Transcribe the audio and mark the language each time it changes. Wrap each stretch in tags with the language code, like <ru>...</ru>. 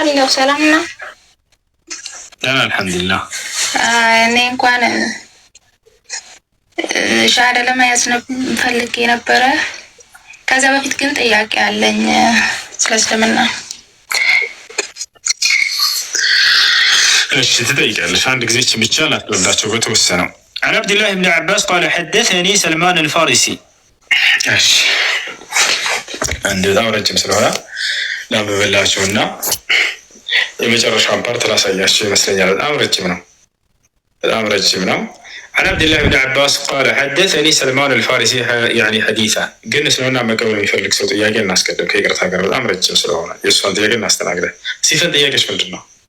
<am>አለው። ሰላም ነው? ደህና አልሐምዱሊላህ። እኔ እንኳን ሻሃዳ ለመያዝ ፈልጌ ነበረ። ከዛ በፊት ግን ጥያቄ አለኝ ስለ እስልምና። እሺ ትጠይቃለሽ። አንድ ጊዜ ብቻ ላስረዳቸው በተወሰነው።</am> <ar>عن عبد الله بن عباس قال حدثني سلمان الفارسي.</ar> <am>እሺ አንድ በጣም ረጅም ስለሆነ ላንብብላችሁና የመጨረሻውን ፓርት ላሳያችሁ ይመስለኛል። በጣም ረጅም ነው።</am> <ar>عن عبد الله بن عباس قال حدثني سلمان الفارسي يعني حديثا</ar> <am>ግን ስለሆነ መቀበል የሚፈልግ ሰው ጥያቄ እናስቀድም። ከይቅርታ ጋር በጣም ረጅም ስለሆነ የእሷን ጥያቄ እናስተናግደ። ሲፈን ጥያቄሽ ምንድን ነው?</am>